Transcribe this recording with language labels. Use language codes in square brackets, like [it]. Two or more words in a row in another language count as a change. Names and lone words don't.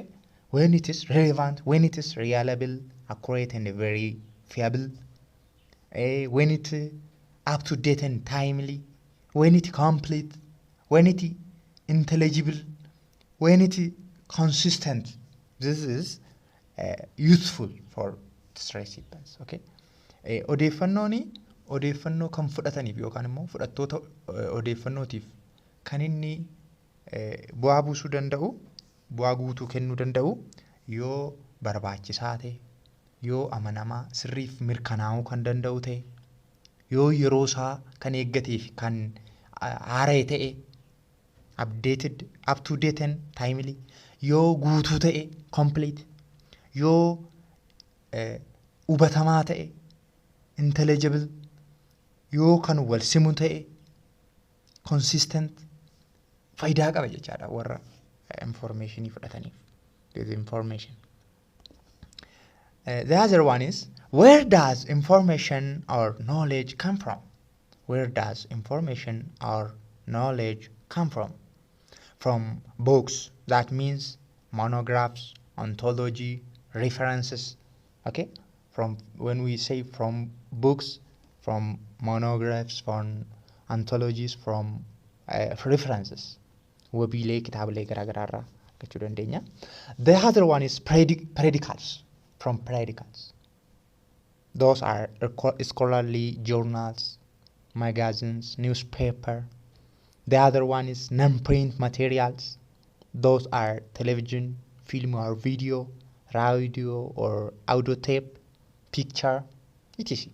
[en] When it is relevant, when it is reliable, accurate, and verifiable. When it up to date and timely. When it complete. When it intelligible. When it consistent. This is useful for its recipients. Okay? [om] Odeeffannoo kan fudhataniif yookaan immoo fudhattoota odeeffannootiif kan inni bu'aa buusuu danda'u, bu'aa guutuu kennuu danda'u yoo barbaachisaa ta'e, yoo amanamaa sirriif mirkanaa'uu kan danda'u ta'e, yoo yeroo isaa kan eeggatee fi kan haara'e ta'e, [en] updated, up to date and timely, [om] yoo guutuu ta'e, complete, yoo hubatamaa ta'e, intelligible, yoo kan wal simu ta'e, consistent, faayidaa qaba jechaadha warra informationii fudhataniif. [en] This information. The other one is, where does information or knowledge come from? Where does information or knowledge come from? From books, that means monographs, ontology, references. Okay? From when we say from books, from monographs, from anthologies, from references. [om] Wabilee kitaabilee garaagaraarraa argachuu dandeenya. [en] The other one is predicates. From predicates. Those are scholarly journals, magazines, newspaper. The other one is non-print materials. Those are television, film or video, radio or audio tape, picture, etc.